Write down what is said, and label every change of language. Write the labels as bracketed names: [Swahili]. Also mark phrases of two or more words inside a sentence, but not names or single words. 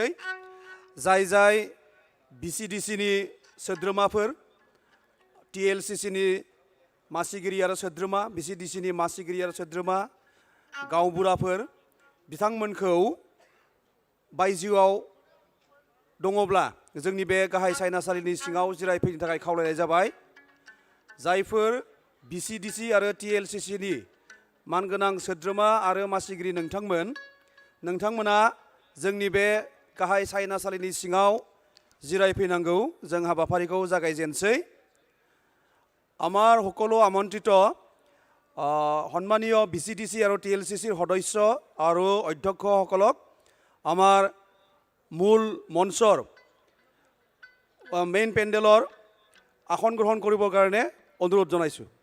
[Bodo] जाय जाय BCDCनि सोद्रोमाफोर, TLCCनि मासिगिरि आरो सोद्रोमा, BCDCनि मासिगिरि आरो सोद्रोमा, गावबुराफोर बिथांमोनखौ बायजोआव दङब्ला जोंनि बे गाहाय सायनासालिनि सिङाव जिरायफैनो थाखाय खावलायनाय जाबाय। जायफोर BCDC आरो TLCCनि मानगोनां सोद्रोमा आरो मासिगिरि नोंथांमोना जोंनि बे गाहाय सायनासालिनि सिङाव जिरायफैनांगौ। जों हाबाफारिखौ जागायजेनसै। [Assamese] আমাৰ সকলো আমন্ত্ৰিত সন্মানীয় BCDC আৰু TLCCৰ সদস্য আৰু অধ্যক্ষসকলক আমাৰ মূল মঞ্চৰ মেইন পেণ্ডেলৰ আসন গ্ৰহণ কৰিবৰ কাৰণে অনুৰোধ জনাইছোঁ।